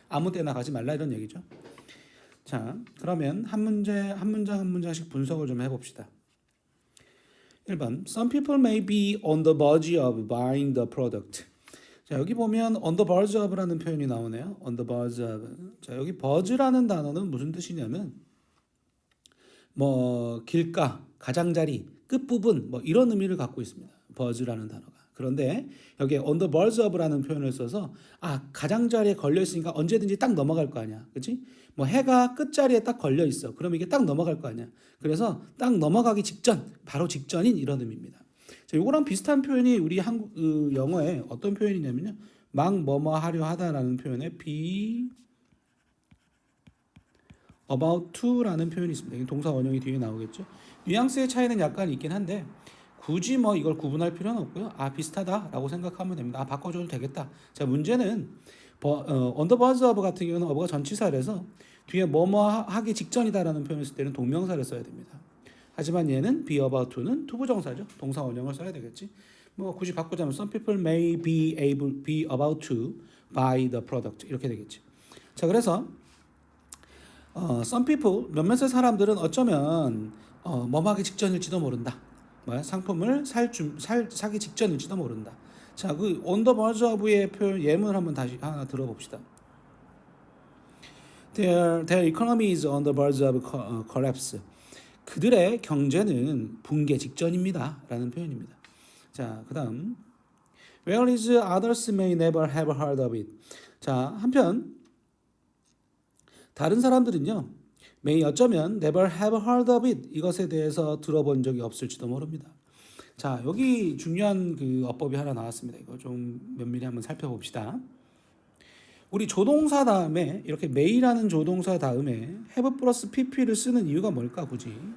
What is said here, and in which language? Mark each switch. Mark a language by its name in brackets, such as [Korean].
[Korean] 아무 때나 가지 말라 이런 얘기죠. 자, 그러면 한 문장씩 분석을 좀 해봅시다. 1번. [English] Some people may be on the verge of buying the product. [Korean] 자, 여기 보면 on the verge of라는 표현이 나오네요. [English] on the verge of. [Korean] 자, 여기 verge라는 단어는 무슨 뜻이냐면 길가, 가장자리, 끝부분 이런 의미를 갖고 있습니다. verge라는 단어가. 그런데 여기에 on the verge of라는 표현을 써서 가장자리에 걸려 있으니까 언제든지 딱 넘어갈 거 아니야. 그렇지? 해가 끝자리에 딱 걸려 있어. 그럼 이게 딱 넘어갈 거 아니야. 그래서 딱 넘어가기 직전, 바로 직전인 이런 의미입니다. 자, 요거랑 비슷한 표현이 우리 영어에 어떤 표현이냐면요. 막 뭐뭐 하려 하다라는 표현에 [English] be about to [Korean] 라는 표현이 있습니다. 동사 원형이 뒤에 나오겠죠. 뉘앙스의 차이는 약간 있긴 한데 굳이 이걸 구분할 필요는 없고요. 비슷하다라고 생각하면 됩니다. 바꿔줘도 되겠다. 자, 문제는 on the verge of 같은 경우는 어버가 전치사라서 뒤에 뭐뭐 하기 직전이다라는 표현을 쓸 때는 동명사를 써야 됩니다. 하지만 얘는 be about to는 투부정사죠. 동사 원형을 써야 되겠지. [English] 굳이 바꾸자면 some people may be about to buy the product [Korean] 이렇게 되겠지. 자, 그래서 some people 몇몇의 사람들은 어쩌면 뭐하기 직전일지도 모른다. 상품을 사기 직전일지도 모른다. 자, 그 on the verge of의 표현 예문을 한번 다시 하나 들어봅시다. [English] Their economy is on the verge of collapse. [Korean] 그들의 경제는 붕괴 직전입니다. 라는 표현입니다. 자, 그 다음 [English] Whereas others may never have heard of it. [Korean] 자, 한편 다른 사람들은요, [English] may [Korean] 어쩌면 [English] never have heard of it. [Korean] 이것에 대해서 들어본 적이 없을지도 모릅니다. 자, 여기 중요한 그 어법이 하나 나왔습니다. 이거 좀 면밀히 한번 살펴봅시다. 우리 조동사 다음에 이렇게 may라는 조동사 다음에 have 플러스 pp를 쓰는 이유가 뭘까 굳이?